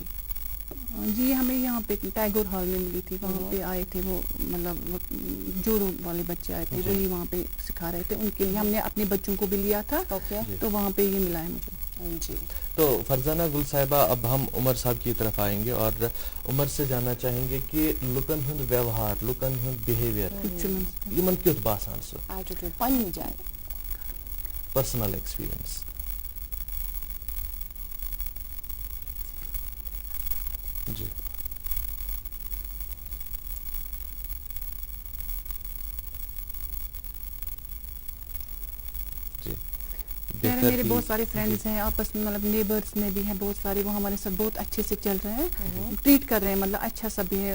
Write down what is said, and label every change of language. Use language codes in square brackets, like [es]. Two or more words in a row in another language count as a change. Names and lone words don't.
[hi] जी, हमें यहाँ पे टैगोर हॉल में मिली थी, वहाँ पे आए थे वो मतलब जोड़ों वाले बच्चे आए थे, वही वहाँ पे सिखा रहे थे, उनके लिए हमने अपने बच्चों को भी लिया था. तो वहाँ पे ये मिला है मुझे. जी, तो फरजाना गुल साहिबा, अब हम उमर साहब की तरफ आएंगे और उमर से जानना चाहेंगे कि [ks] लुकन हुंद व्यवहार, लुकन हुंद बिहेवियर यमन क्युथ बासान सो एटीट्यूड पन्नी जाए, [en] personal experience. जी [hi] मेरे बहुत सारे फ्रेंड्स हैं आपस में, मतलब नेबर्स में भी हैं बहुत सारे, वो हमारे साथ बहुत अच्छे से चल रहे हैं, ट्रीट कर रहे हैं, मतलब अच्छा सब है.